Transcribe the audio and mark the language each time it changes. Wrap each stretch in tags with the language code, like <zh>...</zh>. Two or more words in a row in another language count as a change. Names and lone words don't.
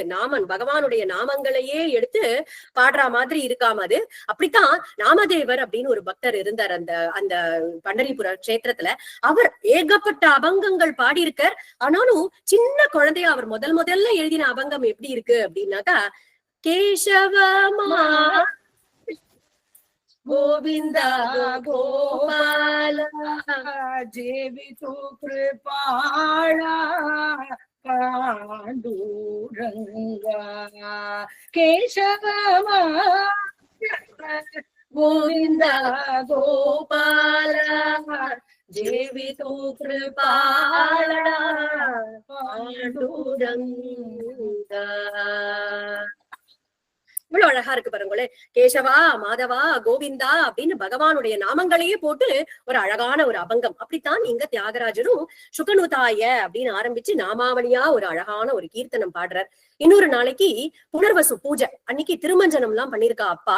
<ta>பகவானுடைய நாமங்களையே எடுத்து பாடுற மாதிரி இருக்காம அது. அப்படித்தான் நாமதேவர் அப்படின்னு ஒரு பக்தர் இருந்தார் அந்த அந்த பண்டரிபுர கஷேத்திரத்துல. அவர் ஏகப்பட்ட அபங்கங்கள் பாடியிருக்கார். ஆனாலும் சின்ன குழந்தையா அவர் முதல்ல எழுதின அபங்கம் எப்படி இருக்கு அப்படின்னாக்கா, கேசவமா गोविंदा गोपाला</ta> <mr>जीवितु कृपाला पांडुरंगा केशवमा गोविन्द गोपाल जेवितु कृपाला पाण्डुरङ्गा.</mr> <ta>இவ்வளவு அழகா இருக்கு பாருங்களேன். கேசவா, மாதவா, கோவிந்தா அப்படின்னு பகவானுடைய நாமங்களையே போட்டு ஒரு அழகான ஒரு அபங்கம். அப்படித்தான் இங்க தியாகராஜரும் சுகனுதாய அப்படின்னு ஆரம்பிச்சு நாமாவளியா ஒரு அழகான ஒரு கீர்த்தனம் பாடுறார். இன்னொரு நாளைக்கு புனர்வசு பூஜை அன்னைக்கு திருமஞ்சனம் எல்லாம் பண்ணிருக்கா அப்பா.</ta>